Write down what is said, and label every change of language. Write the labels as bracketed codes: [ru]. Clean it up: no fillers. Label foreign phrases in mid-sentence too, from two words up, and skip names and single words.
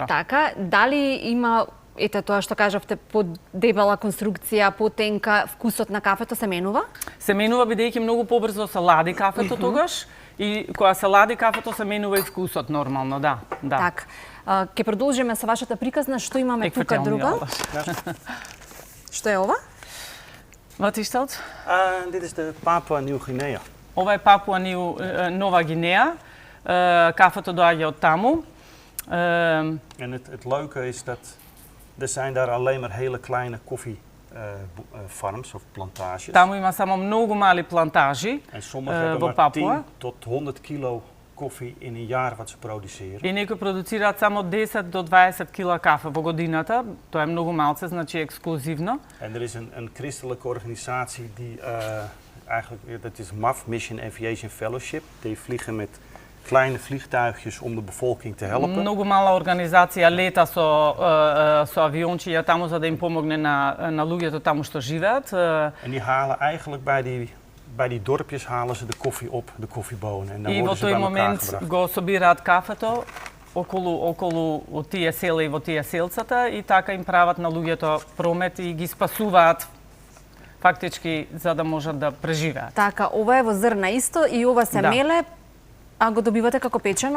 [mk] Така, дали има ете тоа што кажавте, подебела конструкција, потенка, вкусот на кафето се менува? Се менува бидејќи многу побрзо се лади кафето тогаш и кога се лади кафето се менува и вкусот нормално, да. Така. Ќе продолжиме со вашата приказна, што имаме тука друга? Што е ова? [nl] Wat is dat? Dit is de Papua Nieuw-Guinea. [mk] Ова е Папуа Нова Гинеја. Кафето доаѓа од таму. [nl] En het leuke is dat er zijn daar alleen maar hele kleine koffiefarms of plantages. [mk] Таму има само многу мали плантажи [nl] En sommige hebben [mk] во [nl] maar [mk] Папуа. [nl] 10 tot 100 kilo koffie in een jaar wat ze produceren. [mk] И некои продуцираат само 10 до 20 кила кафе во годината. Тоа е многу малце, значи ексклузивно. [nl] En er is een christelijke organisatie die eigenlijk, dat is MAF, Mission Aviation Fellowship. Die vliegen met kleine vliegtuigjes om de bevolking te helpen. [mk] Многу мала организација лета со авиончиња таму за да им помогне на луѓето таму што живеат. [nl] En die halen eigenlijk bij die dorpjes halen ze de koffie op, de koffiebonen. En dan [mk] И во [nl] worden ze [mk] тој [nl] bij elkaar [mk] момент [nl] gebracht. [mk] го собираат кафето околу тие села и во тие селцата и така им прават на луѓето промет и ги спасуваат фактички за да можат да преживеат. Така, ова е во зрна исто и ова се меле, а го добивате како печено?